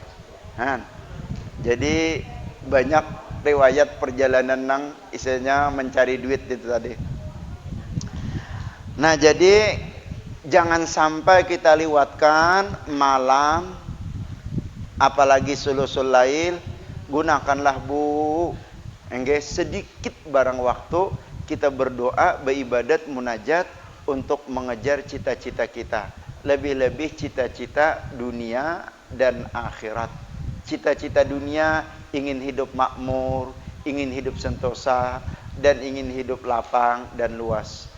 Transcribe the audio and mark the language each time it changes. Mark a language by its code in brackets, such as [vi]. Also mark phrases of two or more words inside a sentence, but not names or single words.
[bjn] Jadi banyak riwayat perjalanan nang isinya mencari duit itu tadi. [id] Nah, jadi jangan sampai kita lewatkan malam apalagi [ar] ثلث الليل. [id] Gunakanlah Bu sedikit barang waktu kita berdoa, beribadat, munajat untuk mengejar cita-cita kita. Lebih-lebih cita-cita dunia dan akhirat. Cita-cita dunia ingin hidup makmur, ingin hidup sentosa, dan ingin hidup lapang dan luas.